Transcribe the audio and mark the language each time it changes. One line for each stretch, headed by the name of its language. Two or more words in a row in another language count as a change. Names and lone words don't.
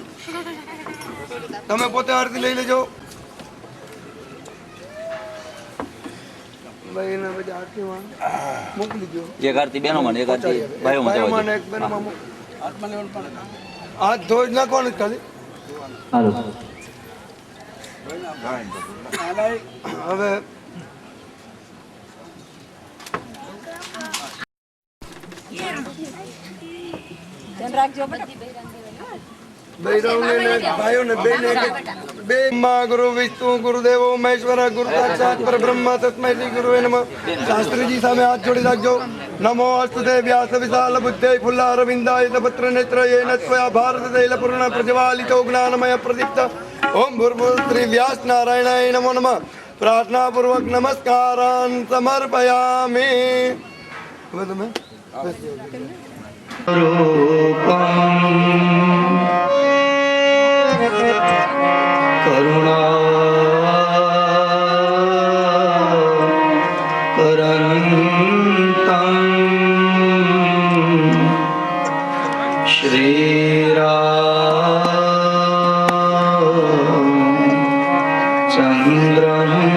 Gujarati: તમે પોતે આરતી લઈ લેજો. ભાઈ એને બધી આરતીમાં મોકલી દો. એક આરતી બેનો માં એક આરતી ભાઈઓ માં એક બેનમાં હાથ ધોઈ નાખવાનું ખાલી.
Sanskrit: હવે गुरु विष्णु गुरुदेव महेश्वर गुरु साक्षात् परब्रह्म तस्मै श्री गुरुवे नमः.
Gujarati: શાસ્ત્રી જી સામે હાથ જોડી રાખો.
Sanskrit: नमो अस्तुते व्यास विशाल बुद्धे फुल्लारविन्दाय पत्र नेत्र येन त्वया भारत तैल पूर्ण प्रज्वालितो ज्ञानमय प्रदीप्त. ओम भूर्भुवः श्री व्यास नारायणाय नमो नमः. प्रार्थना पूर्वक नमस्कारान् समर्पयामि. करुणा करन्तं श्रीरामचन्द्रं